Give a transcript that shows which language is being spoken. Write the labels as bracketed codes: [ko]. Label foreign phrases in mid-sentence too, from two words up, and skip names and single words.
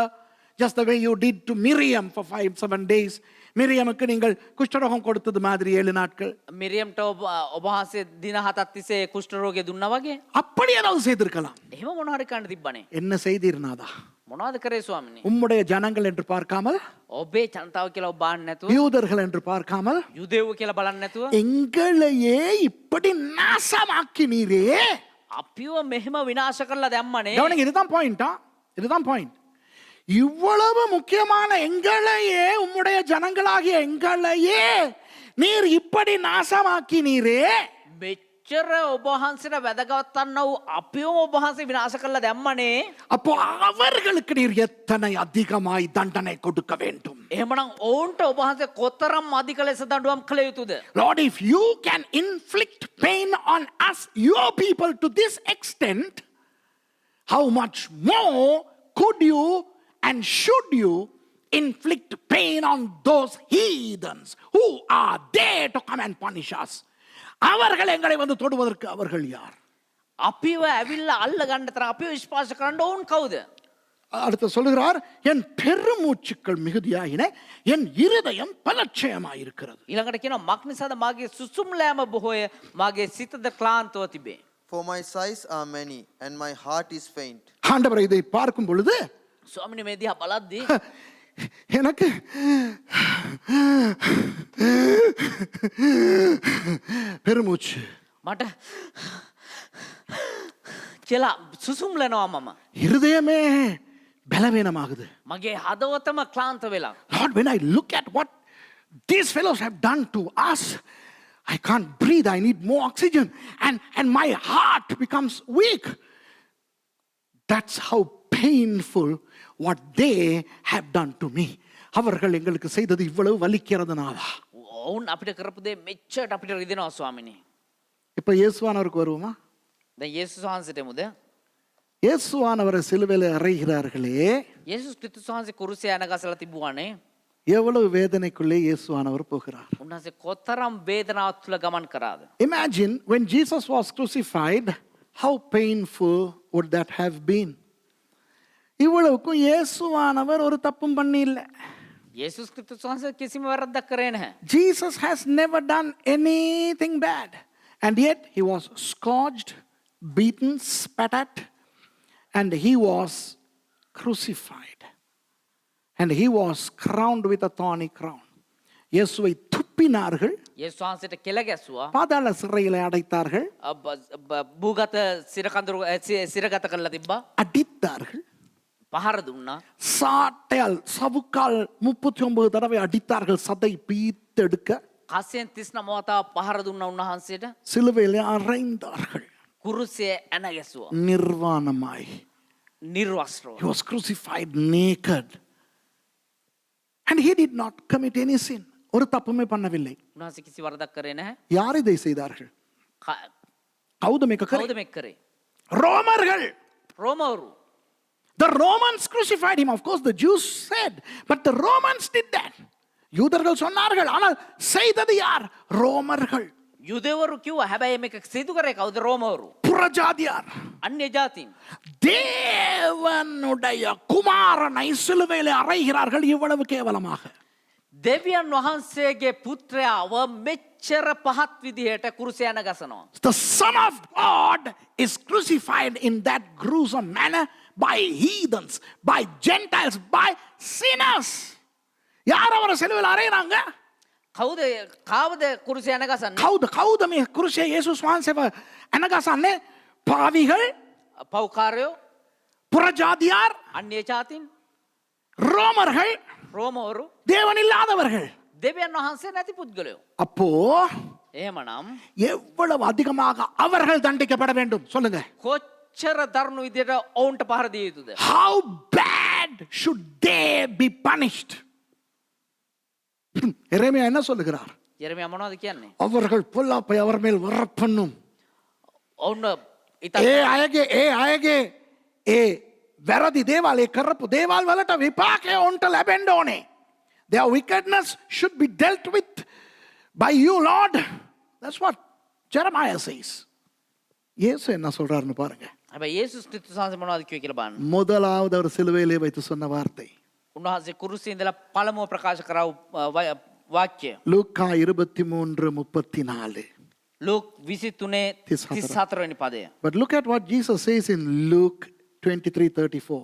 [en] Just the way you did to Miriam for 5-7 days. [ta] மிரியமுக்கு நீங்கள் குஷ்டரோகம் கொடுத்தது மாதிரி 7 நாட்கள். [si] මිරියම්ට ඔබ වහන්සේ දින 7ක් තිස්සේ කුෂ්ඨ රෝගය දුන්නා වගේ. [ta] அப்படி ஏதாவது செய்திருக்கலாம். [si] එහෙම මොන හරි කන්න තිබ්බනේ. [ta] என்ன செய்தீர் நாதா? [si] මොනවද කරේ ස්වාමිනේ? [ta] உம்முடைய ஜனங்கள் என்று பார்க்காமல், [si] ඔබේ ජනතාව කියලා ඔබ බලන්නේ නැතුව, [ta] யூதர்கள் என்று பார்க்காமல், [si] යුදෙව්ව කියලා බලන්නේ නැතුව, [ta] எங்களையே இப்படி நாசமாக்கினீரே. [si] අපිව මෙහෙම විනාශ කරලා දැම්මනේ. [ta] கவனிங்க, இதுதான் பாயிண்டா, இதுதான் பாயிண்ட். இவ்வளவு முக்கியமான எங்களையே, உம்முடைய ஜனங்களாகிய எங்களையே நீர் இப்படி நாசமாக்கினீரே. [si] මෙච්චර ඔබ වහන්සේට වැදගත් වූ අපිව ඔබ වහන්සේ විනාශ කරලා දැම්මනේ. [ta] அப்போ அவர்களுக்கு நீர் எத்தனை அதிகமாய் தண்டனை கொடுக்க வேண்டும். [si] එහෙමනම් ඔවුන්ට ඔබ වහන්සේ කොතරම් අධික ලෙස දඬුවම් කළ යුතුද? [en] Lord, if you can inflict pain on us, your people, to this extent, how much more could you and should you inflict pain on those heathens who are there to come and punish us? [ta] அவர்கள் எங்களை வந்து தொடுவதற்கு அவர்கள் யார்? [si] අපිව ඇවිල්ලා අල්ල ගන්න තරම් අපිව ස්පර්ශ කරන්න ඕන් කවුද? [ta] அடுத்து சொல்லுகிறார், என் பெருமூச்சுக்கள் மிகுதியாயின, என் இருதயம் பலட்சயமாயிருக்கிறது. [si] ඊළඟට කියනවා මක් නිසාද මාගේ සුසුම්ලෑම බොහෝය, මාගේ සිතද ක්ලාන්තව තිබේ. [en] For my sighs are many, and my heart is faint. [ta] ஆண்டவர் இதை பார்க்கும் பொழுது [si] ස්වාමිනේ මේ දිහා බලද්දී [ta] எனக்கு பெருமூச்சு, [si] මට කියලා සුසුම්ලනවා මම. [ta] இருதயமே பலவீனமாகுது. [si] මගේ හදවතම ක්ලාන්ත වෙලා. [en] Lord, when I look at what these fellows have done to us, I can't breathe, I need more oxygen, and my heart becomes weak. That's how painful what they have done to me. [ta] அவர்கள் எங்களுக்கு செய்தது இவ்வளவு வலிக்கிறதுனால. [si] ඔවුන් අපිට කරපු දේ මෙච්චරට අපිට රිදෙනවා ස්වාමිනේ. [ta] இப்ப இயேசுவானவருக்கு வருவோமா? [si] දැන් යේසුස් වහන්සේට මුද? [ta] இயேசுவானவரை சிலுவையில் அறைகிறார்களே, [si] යේසුස් ක්‍රිස්තුස් වහන්සේ කුරුසයේ අනගසලා තිබුවානේ. [ta] எவ்வளவு வேதனைக்குள்ளே இயேசுவானவர் போகிறார். [si] උන්වහන්සේ කොතරම් වේදනාවක් තුල ගමන් කරාද? [en] Imagine when Jesus was crucified, how painful would that have been? [ta] இவ்வளவுக்கும் இயேசுவானவர் ஒரு தப்பும் பண்ணி இல்லை. [si] යේසුස් ක්‍රිස්තුස් වහන්සේ කිසිම වැරද්දක් කරේ නැහැ. [en] Jesus has never done anything bad, and yet he was scourged, beaten, spat at, and he was crucified, and he was crowned with a thorny crown. [ta] இயேசுவை துப்பினார்கள், [si] යේසුස් වහන්සේට කෙල ගැසුවා. [ta] பாதாள சிறையில் அடைத்தார்கள், [si] භූගත සිරකඳුරු සිරගත කරලා තිබ්බා. [ta] அடித்தார்கள், [si] පහර දුන්නා. [ta] சாட்டையால் சவுக்கால் 39 தடவை அடித்தார்கள், சதை பீத்தெடுக்க. [si] කස්සෙන් 39 වතාවක් පහර දුන්නා උන්වහන්සේට. [ta] சிலுவையில் அறைந்தார்கள் [si] කුරුසයේ ඇන ගැසුවා. [ta] நிர்வாணமாய். [si] නිර්වස්ත්‍රව. [en] He was crucified naked, and he did not commit any sin. [ta] ஒரு தப்புமே பண்ணவில்லை. [si] උන්වහන්සේ කිසි වරදක් කරේ නැහැ. [ta] யார் இதை செய்தார்கள்? [si] ක- கௌத මේක කරේ? කවුද මේක කරේ? [ta] ரோமர்கள். [si] රෝමවරු. [en] The Romans crucified him. Of course the Jews said, but the Romans did that. [ta] யூதர்கள் சொன்னார்கள், ஆனால் செய்தது யார்? ரோமர்கள். [si] යුදෙවරු කිව්වා, හැබැයි මේක සිදු කරේ කවුද? රෝමවරු. [ta] புறஜாதியார். [si] අන්‍ය ජාතීන්. [ta] தேவனுடைய குமாரனை சிலுவையில் அறைகிறார்கள் இவ்வளவு கேவலமாக. [si] දෙවියන් වහන්සේගේ පුත්‍රයාව මෙච්චර පහත් විදිහට කුරුසය ඇන ගසනවා. [en] The Son of God is crucified in that gruesome manner by heathens, by Gentiles, by sinners. [ta] யார் அவரை சிலுவையில் அறையிறாங்க? [si] කවුද කාවද කුරුසය ඇන ගසන්නේ? කවුද මේ කුරුසියේ යේසුස් වහන්සේව ඇනගසන්නේ? [ta] පාවිகள், [si] පව්කාරයෝ, [ta] புறஜாதியார், [si] අන්‍ය ජාතීන්, [ta] ரோமர்கள், [si] රෝමවරු, [ta] தேவன் இல்லாதவர்கள். [si] දෙවියන් වහන්සේ නැති පුද්ගලයෝ. [ta] அப்போ [si] එහෙමනම් [ta] எவ்வளவு அதிகமாக அவர்கள் தண்டிக்கப்பட வேண்டும் சொல்லுங்க. [si] කොච්චර දරුණු විදිහට ඔවුන්ට පහර දිය යුතුද? [en] How bad should they be punished? [ta] எரேமியா என்ன சொல்லுகிறார்? [si] යெරමියා මොනවද කියන්නේ? [ta] அவர்கள் பொல்லாப்பை அவர் மேல் வரப்பண்ணும். [si] ඔවුන් ඒ අයගේ ඒ වැරදි දේවල්, ඒ කරපු දේවල් වලට විපාකය ඔවුන්ට ලැබෙන්න ඕනේ. [en] Their wickedness should be dealt with by you, Lord. That's what Jeremiah says. [ta] இயேசு என்ன சொல்றாருன்னு பாருங்க. [si] හැබැයි යේසුස් ක්‍රිස්තුස් වහන්සේ මොනවද කිව්වේ කියලා බලන්න. [ta] முதலாவது அவர் சிலுவையிலே வைத்து சொன்ன வார்த்தை [si] උන්වහන්සේ කුරුසියේ ඉඳලා පළමුව ප්‍රකාශ කරව වාක්‍යය. [ta] லூக்கா 23:34. [si] ලූක් 23:34 වෙනි පදය. [en] But look at what Jesus says in Luke 23:34.